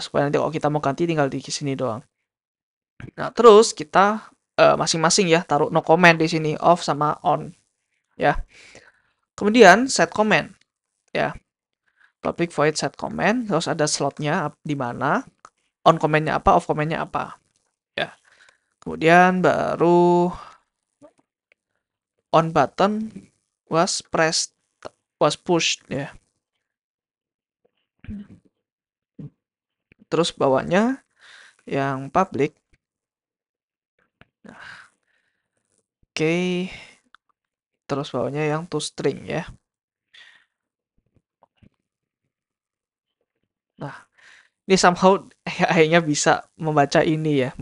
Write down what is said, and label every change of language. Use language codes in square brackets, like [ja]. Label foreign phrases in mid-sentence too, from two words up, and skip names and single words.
[id] Supaya nanti kalau kita mau ganti tinggal di sini doang. Nah, terus kita masing-masing ya taruh [en] no comment [id] di sini, off sama on ya. Kemudian [en] set comment [id] ya. [en] Public void set comment, [id] terus ada slotnya di mana, [en] on comment-nya [id] apa, [en] off comment-nya [id] apa ya. Kemudian baru [en] on button was pressed, was pushed [id] ya. Terus bawahnya yang public. Oke. Terus bawahnya yang [en] to string [id] ya. Nah, ini somehow akhirnya bisa membaca ini ya.